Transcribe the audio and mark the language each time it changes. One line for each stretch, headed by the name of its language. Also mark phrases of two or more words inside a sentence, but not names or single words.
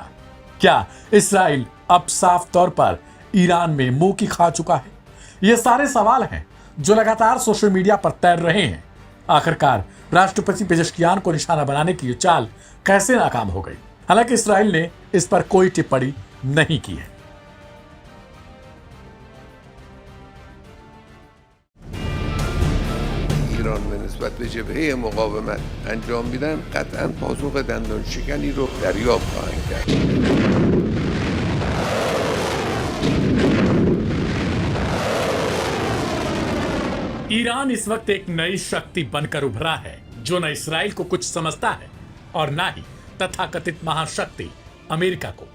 Hindi: क्या इसराइल अब साफ तौर पर ईरान में मुंह की खा चुका है? ये सारे सवाल हैं जो लगातार सोशल मीडिया पर तैर रहे हैं। आखिरकार राष्ट्रपति पेजेश्कियान को निशाना बनाने की ये चाल कैसे नाकाम हो गई? हालांकि इसराइल ने इस पर कोई टिप्पणी नहीं की है।
Persian: ایران به نسبت به جبهه مقاومت انجام میدن قطعا پاسخ دندان شکنی رو دریافت خواهند کرد.
Hindi: ईरान इस वक्त एक नई शक्ति बनकर उभरा है जो न इसराइल को कुछ समझता है और न ही तथाकथित महाशक्ति अमेरिका को।